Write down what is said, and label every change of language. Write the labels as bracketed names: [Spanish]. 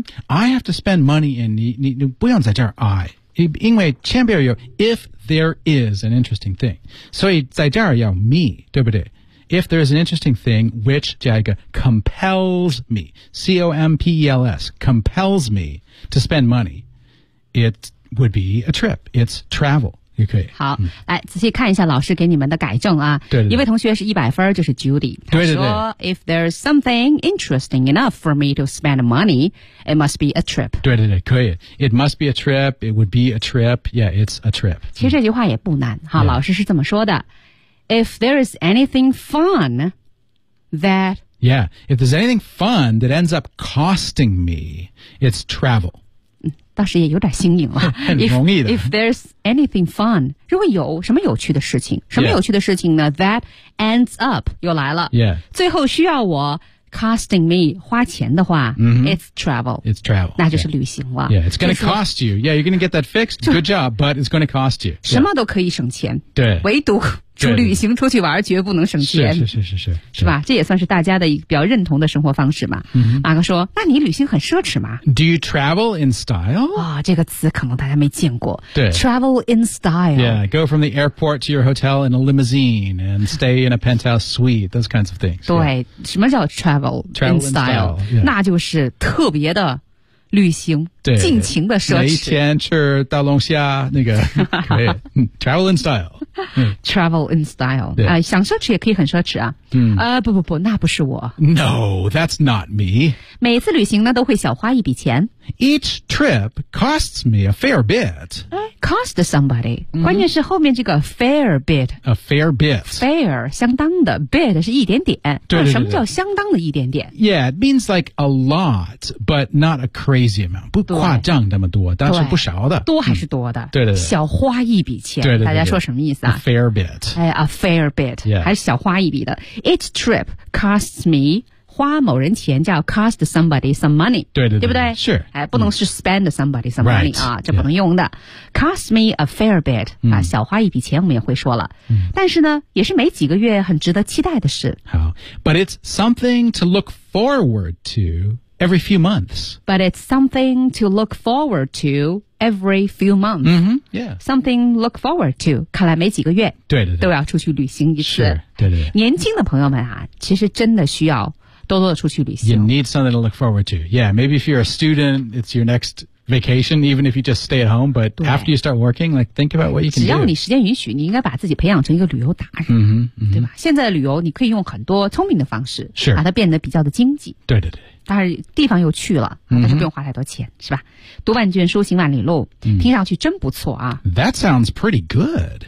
[English] I have to spend money in, [Chinese] 你不用在这儿 [English] I. [Chinese] 因为前边有 [English] if there is an interesting thing. [Chinese] 所以在这儿要 [English] me, [Chinese] 对不对 [English] If there is an interesting thing which [Chinese] 加一个 [English] compels me, C-O-M-P-E-L-S, compels me to spend money, it would be a trip. It's travel. [Chinese] 也可以好、来仔细看一下老师给你们的改正啊对对对一位同学是100分就是 Judy 他说对对对 [English] If there's something interesting enough for me to spend money It must be a trip [Chinese] 对对对可以 [English] It must be a trip It would be a trip Yeah, it's a trip [Chinese] 其实这句话也不难好、老师是这么说的 [English] If there is anything fun That Yeah, if there's anything fun That ends up costing me It's travel [Chinese] 倒是也有点新颖了很容易的 [English] if there's anything fun [Chinese] 如果有什么有趣的事情什么有趣的事情呢、 [English] that ends up [Chinese] 又来了、最后需要我 [English] costing me [Chinese] 花钱的话、 [English] It's travel [Chinese] 那就是旅行了 [English] Yeah, it's gonna cost you Yeah, you're gonna get that fixed Good job, but it's gonna cost you、 [Chinese] 什么都可以省钱对唯独出旅行出去玩绝不能省钱是吧这也算是大家的比较认同的生活方式嘛、马克说那你旅行很奢侈吗 [English] Do you travel in style?、 [Chinese] 这个词可能大家没见过对 [English] Travel in style Yeah, go from the airport to your hotel in a limousine and stay in a penthouse suite those kinds of things [Chinese] 对、什么叫 [English] travel in style、 [Chinese] 那就是特别的旅行对尽情的奢侈每一天吃大龙虾那个可以 [English] travel in style travel in style [Chinese] 想奢侈也可以很奢侈啊、不不不那不是我 [English] No, that's not me [Chinese] 每次旅行呢都会小花一笔钱 [English] Each trip costs me a fair bit. Cost somebody.、Mm-hmm. [Chinese] 关键是后面这个 [English] fair bit. A fair bit. [Chinese] Fair, 相当的 bit 是一点点。对对对对什么叫相当的一点点 [English] Yeah, it means like a lot, but not a crazy amount. [Chinese] 不夸张那么多但是不少的。多还是多的、嗯、对对对。小花一笔钱对对对对大家说什么意思啊 [English] A fair bit.、哎、a fair bit.、 Yeah. [Chinese] 还是小花一笔的。 [English] Each trip costs me... [Chinese] 花某人钱叫 [English] cost somebody some money [Chinese] 对对 对, 对不对是、哎、不能是 [English] spend somebody some money、 right. [Chinese] 啊，这不能用的、 [English] yeah. cost me a fair bit、 [Chinese] 嗯啊、小花一笔钱我们也会说了、嗯、但是呢也是没几个月很值得期待的事好 [English] But it's something to look forward to every few months But it's something to look forward to every few months、 mm-hmm. yeah. Something look forward to [Chinese] 看来没几个月对对对都要出去旅行一次是对对对年轻的朋友们啊，其实真的需要多多的出去旅行。 [English] You need something to look forward to. Yeah, maybe if you're a student, it's your next vacation, even if you just stay at home. But after you start working, like, think about what you can do. [Chinese] 只要你时间允许，你应该把自己培养成一个旅游达人。嗯哼，对吧？现在旅游你可以用很多聪明的方式，是把它变得比较的经济。对对对。当然，地方又去了，但是不用花太多钱，是吧？读万卷书，行万里路，听上去真不错啊。 [English] That sounds pretty good.